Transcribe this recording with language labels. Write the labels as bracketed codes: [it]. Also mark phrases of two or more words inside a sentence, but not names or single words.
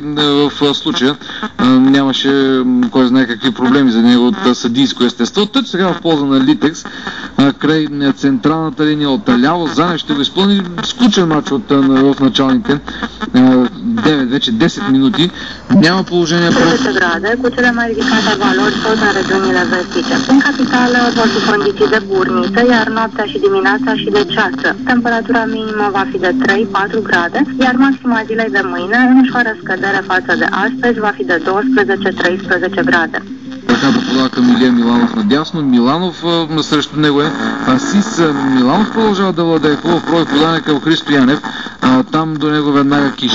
[bg] В случая нямаше кой знае какви проблеми за него от съдийско естество. Тъч сега в полза на Литекс, край централната линия от ляво, Занев ще го изпълни. Скучен матч в началните 9, вече 10 minute. Няма положение [ro] пред grade, cu cele mai ridicate valori tot în regiunile vestice. În capitală vor fi condiții de burniță, iar noaptea și dimineața și de ceață. Temperatura minimă va fi de 3-4 grade, iar maxima zilei de mâine, în ușoară scădere față de astăzi, va fi de 12-13 grade. [bg] Така да подава към Илия Миланов надясно. Миланов срещу него е Асис. Миланов продължава да владее хубав брой подане към Христо Янев. Там до него веднага Киш.